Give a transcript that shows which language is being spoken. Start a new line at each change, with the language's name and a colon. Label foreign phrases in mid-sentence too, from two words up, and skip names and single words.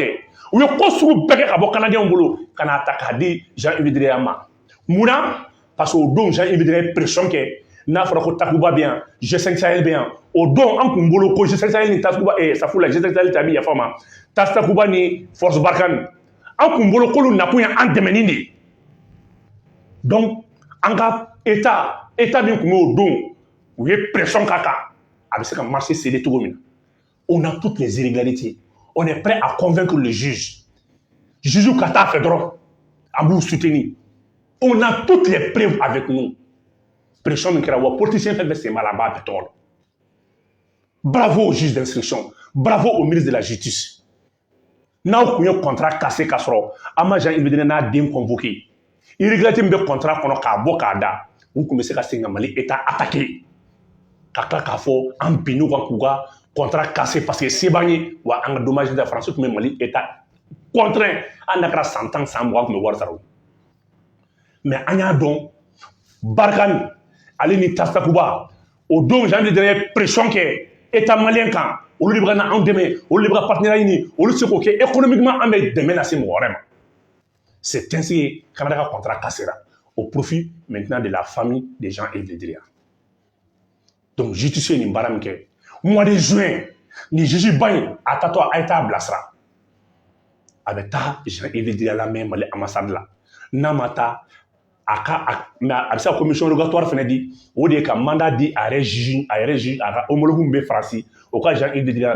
Bambara: u ye ko sugu bɛɛ kɛ ka bɔ canadiens bolo ka n'a ta k'a di Jean-Yves Le Drian ma mun na
French: parce que
Bambara: o don Jean-Yves Le Drian ye pression kɛ n'a fɔra ko Takuba bɛ yan G5 Sahel bɛ yan o don an tun bolo ko G5 Sahel ni Takuba safula G5 Sahel tɛ a bɛ yafa ma Takuba ni Force Barkhane an tun bolo k'olu nakun ye an dɛmɛni de ye donc an ka état min tun bɛ o don u ye pression k'a kan a bɛ se ka
French: marché céder
Bambara: cogo min na
French: on a toutes les irrégularités on est prêt à convaincre le juge
Bambara: ka taa fɛ dɔrɔn an b'u soutenir
French: on a toutes les preuves avec nous
Bambara: pression min kɛra wa politicien fɛn fɛn sen b'a la an b'a bɛɛ tɔgɔ dɔn
French: bravo au juge d'instruction bravo au ministre de la justice
Bambara: n'aw kun ye
French: contrat cassé
Bambara: k'a sɔrɔ an ma Jean-Yves Le Drian n'a den convoqué irrégularité min bɛ contrat kɔnɔ k'a bɔ k'a da u tun bɛ se ka segin ka Mali
French: état attaqué
Bambara: ka tila k'a fɔ an bin'u kan k'u ka
French: contrat cassé
Bambara: parce que se b'an ye wa an ka
French: dommage de France
Bambara: tun bɛ Mali
French: état contraint
Bambara: hali n'a kɛra san 10 san 20 tun bɛ wari sara mais an y'a dɔn Barkhane ale ni Tasakuba o don Jean-Yves Le Drian ye pression kɛ
French: état malien
Bambara: kan olu de bɛ ka na anw dɛmɛ olu de bɛ ka partenariat ɲini olu tɛ se k'o kɛ économiquement an bɛ dɛmɛ lase mɔgɔ wɛrɛ ma
French: c'est ainsi que Canada
Bambara: ka
French: contrat cassera au profit maintenant de la famille des Jean-Yves Le
Bambara: Drian donc justice ye nin baara min kɛ
French: mois de juin
Bambara: ni juge ba in a taatɔ a ye taa bilasira a bɛ taa Jean-Yves Le Drian lamɛn Mali ambassade la n'a ma taa mais a bɛ se ka
French: commission rogatoire
Bambara: fana di o de ye ka mandat di a yɛrɛ juge a ka homologue min bɛ Faransi o ka Jean-Yves Le Drian